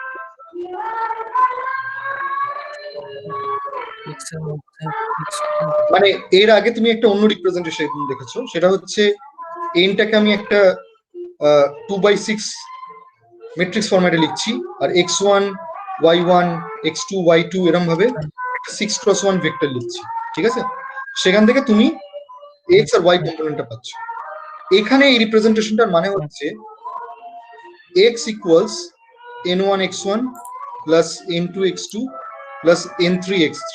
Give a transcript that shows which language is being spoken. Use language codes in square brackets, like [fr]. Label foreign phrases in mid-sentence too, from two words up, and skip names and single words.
[bn] মানে এর আগে তুমি একটা অন্য রিপ্রেজেন্টেশন দেখেছো, সেটা হচ্ছে এনটাকে আমি একটা 2/6 ম্যাট্রিক্স ফরম্যাটে লিখছি, আর x1 y1 x2 y2 এরকম ভাবে 6x1 ভেক্টর লিখছি, ঠিক আছে? সেখান থেকে তুমি x আর y কম্পোনেন্টটা পাচ্ছ। এখানে এই রিপ্রেজেন্টেশনটার মানে হচ্ছে x ইকুয়ালস n1 x1 প্লাস n2 x2 প্লাস n3 x3।